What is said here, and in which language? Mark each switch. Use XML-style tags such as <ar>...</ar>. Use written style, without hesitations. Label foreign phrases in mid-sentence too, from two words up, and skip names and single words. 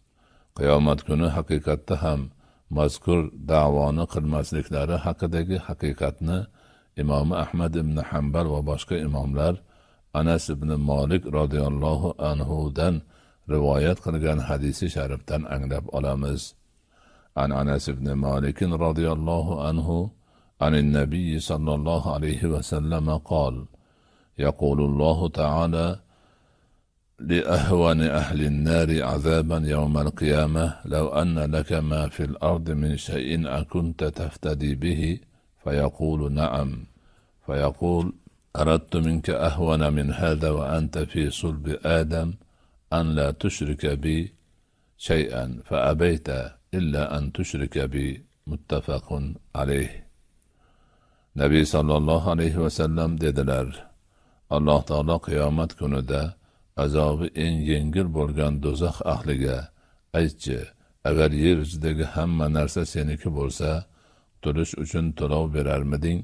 <uz>Qiyomat kuni haqiqatda ham mazkur da'voni qilmasliklari haqidagi haqiqatni imom Ahmad ibn Hanbal va boshqa imomlar Anas ibn Malik</uz> <ar>رضي الله عنه</ar> <uz>rivoyat qilgan hadisi sharifdan anglab olamiz.</uz> <ar>عن أنس بن مالك رضي الله عنه عن النبي صلى الله عليه وسلم قال: يقول الله تعالى لأهون أهل النار عذابا يوم القيامة: لو أن لك ما في الأرض من شيء أكنت تفتدي به؟ فيقول: نعم. فيقول: أردت منك أهون من هذا وأنت في صلب آدم أن لا تشرك بي شيئا فأبيت إلا أن تشرك بي. متفق عليه.</ar> <uz>Nabiy</uz> <ar>صلى الله عليه وسلم</ar> <uz>dedilar: Alloh taolo qiyomat kunida azobi eng yengil bo'lgan do'zax ahliga: aytchi, agar yer yuzidagi hamma narsa seniki bo'lsa, qutulish uchun to'lov berarmiding?</uz>